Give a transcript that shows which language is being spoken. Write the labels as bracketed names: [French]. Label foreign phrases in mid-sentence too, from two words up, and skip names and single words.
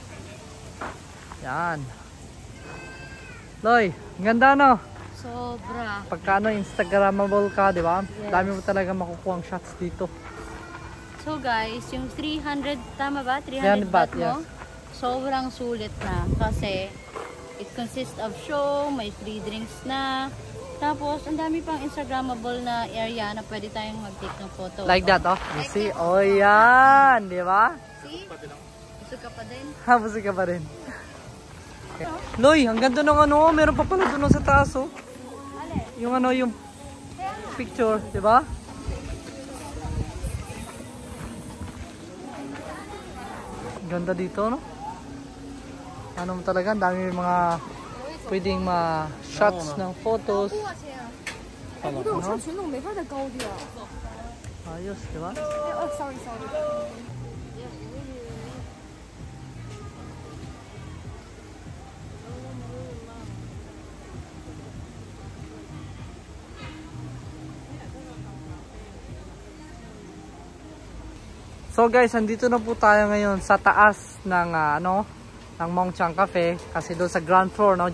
[Filipino] Yan. Loy, ang ganda no? Sobra. Pagka ano, Instagrammable ka, di ba? Yes. Dami mo talaga makukuha shots dito. [English] So guys, [Filipino] yung 300, tama ba? 300 300 baht, baht mo? Sobrang sulit na. Kasi, [English] it consists of show, may free drinks na. [Filipino] Tapos, ang dami pang Instagrammable na area na pwede tayong mag-take ng photo. [English] Like that, oh. You see? [Filipino] Oh, yan. Di ba? See? Gusto ka pa din? Habos ka pa rin. Okay. Loy, ang ganda ng ano. Meron pa pala doon sa taas, oh. Yung ano, yung picture, di ba? Ganda dito, no? Ano mo talaga, ang dami mga pwedeng ma-shots ng photos. [Chinese] 不对，我穿裙子我没法再高低了。 [Filipino] Ayos, di ba? [English] 哦，sorry sorry。 So guys, [Filipino] andito na po tayo ngayon sa taas ng ano, ng Mongchang Cafe kasi doon sa ground floor, no.